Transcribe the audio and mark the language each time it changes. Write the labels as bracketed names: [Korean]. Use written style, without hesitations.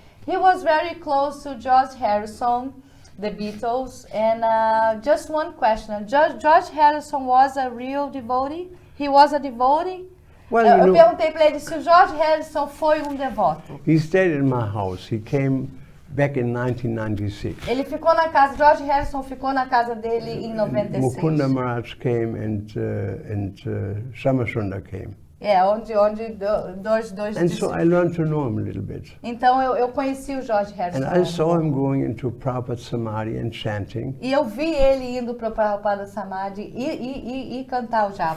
[English] He was very close to George Harrison, the Beatles, and just one question. George Harrison was a real devotee? He was a devotee? Well, [Portuguese] eu perguntei para ele se o George Harrison foi devoto. [English] He stayed in my house. He came back in 1996. [Portuguese] Ele ficou na casa, George Harrison ficou na casa dele em 96. [English] Mukunda Maharaj came and Shamasundar came. [Portuguese] Onde dois [English] And so I learned to know him a little bit. [Portuguese] Então eu conheci o George Harrison. [English] And I saw him going into Prabhupada Samadhi and chanting. [Portuguese] E eu vi ele indo para o Prabhupada Samadhi e cantar o japa.